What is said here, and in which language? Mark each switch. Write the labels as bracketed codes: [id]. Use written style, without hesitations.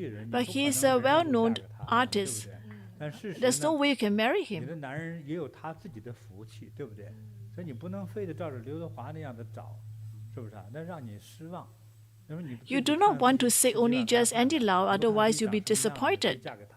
[en] But he is a well-known artist. There's no way you can marry him. [zh] 你的男人也有他自己的福气，对不对？所以你不能非得照着刘德华那样的找，是不是啊？那让你失望。 [en] You do not want to seek only just Andy Lau, otherwise you'll be disappointed.